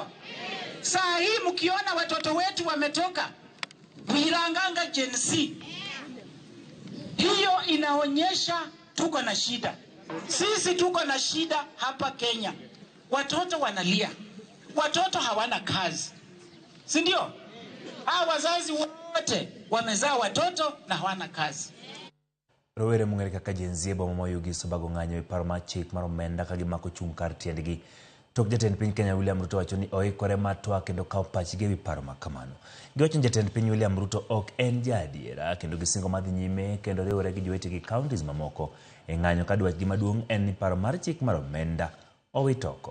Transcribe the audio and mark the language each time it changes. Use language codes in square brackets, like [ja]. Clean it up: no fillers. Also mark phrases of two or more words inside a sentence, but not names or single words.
[sw] Saa hii mkiona watoto wetu wametoka Viranganga Gen Z, hiyo inaonyesha tuko na shida. Sisi tuko na shida hapa Kenya. Watoto wanalia. Watoto hawana kazi. Si ndio? Hao wazazi wote wamezaa watoto na hawana kazi. [luo] Rowere mong'ere kaka Gen Z boma ma Yugiso bago ng'anyo e paro mar chik mar omenda ka gimako chung' kar tiendgi. Tok jatend piny Kenya William Ruto wacho ni oikore mar twak kendo kawo pachgi e wi paro ma kamano. Giwacho ni jatend piny William Ruto ok en jaadiera kendo gisingo madhi nyime kendo riwore gi jowetegi counties mamoko e ng'anyo ka dwachgi maduong' en ni paro mar chik mar omenda owit oko.